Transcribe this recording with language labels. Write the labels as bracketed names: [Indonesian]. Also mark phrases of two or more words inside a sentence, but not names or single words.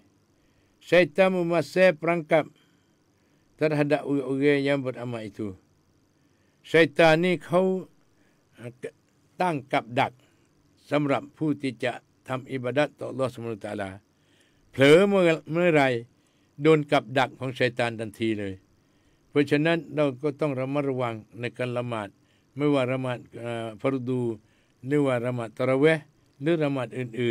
[Malay] Syaitan memasang perangkap terhadap orang-orang yang beramal itu. Syaitan ni [Thai] เขาตั้งกับดักสำหรับผู้ที่จะทำอิบาดัตต่ออัลเลาะห์ซุบฮานะฮูวะตะอาลาเผลอเมื่อไรโดนกับดักของชัยฏานทันทีเลยเพราะฉะนั้น เราก็ต้องระมัดระวังในการละหมาดไม่ว่าละหมาดฟารดูหรือว่าละหมาดตะเราะเวห์หรือละหมาดอื่